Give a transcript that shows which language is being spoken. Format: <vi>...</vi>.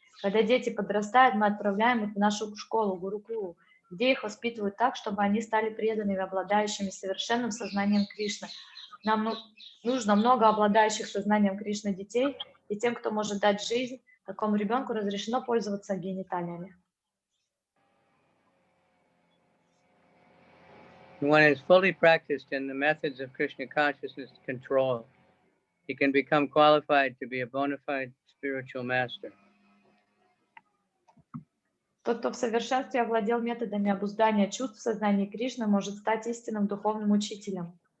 <ru>Когда дети подрастают, мы отправляем их в нашу школу, Гурукулу, где их воспитывают так, чтобы они стали преданными, обладающими совершенным сознанием Кришны. Нам нужно много обладающих сознанием Кришны детей, и тем, кто может дать жизнь, такому ребенку разрешено пользоваться гениталиями.</ru> <en>when one is fully practiced in the methods of Krishna consciousness control, he can become qualified to be a bona fide spiritual master.</en> <ru>Тот, кто в совершенстве овладел методами обуздания чувств в сознании Кришны, может стать истинным духовным учителем.</ru>